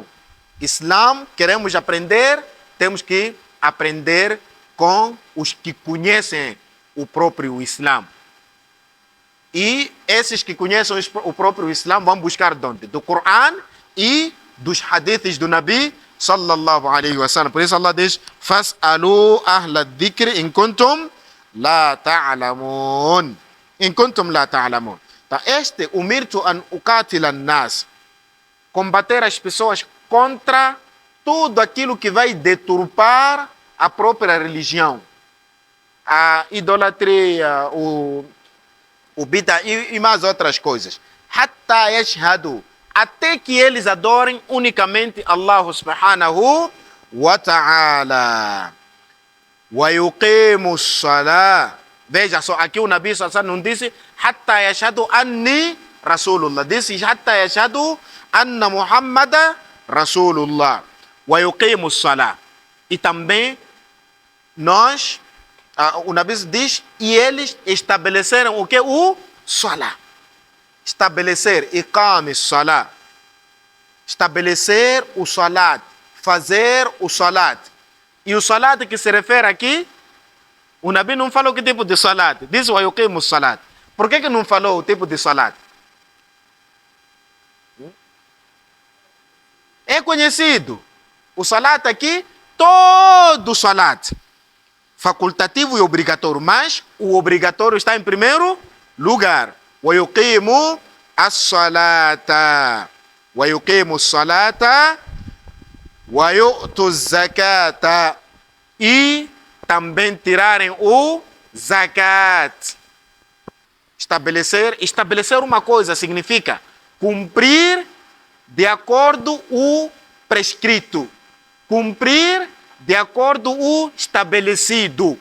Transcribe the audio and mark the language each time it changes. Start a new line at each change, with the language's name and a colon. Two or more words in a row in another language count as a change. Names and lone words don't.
Portuguese: Islã, queremos aprender, temos que aprender com os que conhecem o próprio Islã. E esses que conhecem o próprio Islã vão buscar de onde? Do Coran e dos hadiths do Nabi
Arabic: صلى الله عليه وسلم.
Portuguese: Por isso Allah diz:
Arabic: "فاسألوا أهل الذكر إن كنتم لا تعلمون." إن كنتم لا تعلمون.
Portuguese: Tá,
Arabic: أمرت أن أقاتل الناس,
Portuguese: combater as pessoas contra tudo aquilo que vai deturpar a própria religião. A idolatria, o bid'a e mais outras coisas.
Arabic: حتى يشهدوا,
Portuguese: até que eles adorem unicamente Allah
Arabic: سبحانه وتعالى. ويقيموا الصلاة.
Portuguese: Veja só, aqui o Nabi
Arabic: صلى الله عليه وسلم
Portuguese: não disse
Arabic: حتى يشهدوا أني رسول الله. Disse حتى يشهدوا أن محمدا رسول الله. ويقيموا الصلاة.
Portuguese: E também nós, o Nabi diz, e eles estabeleceram o que? O salah. Estabelecer,
Arabic: إقام الصلاة.
Portuguese: Estabelecer o salat. Fazer o salat. E o salat que se refere aqui, o Nabi não falou que tipo de salat. Diz o
Arabic: يقيموا الصلاة.
Portuguese: Por que não falou o tipo de salat? É conhecido. O salat aqui, todo salat. Facultativo e obrigatório, mas o obrigatório está em primeiro lugar.
Arabic: وَيُقِيمُ الصَّلَاةَ وَيُقِيمُ الصَّلَاةَ وَيُؤْتُ الزَّكَاةَ.
Portuguese: E também tirarem o zakat. Estabelecer uma coisa significa cumprir de acordo o prescrito. Cumprir de acordo o estabelecido.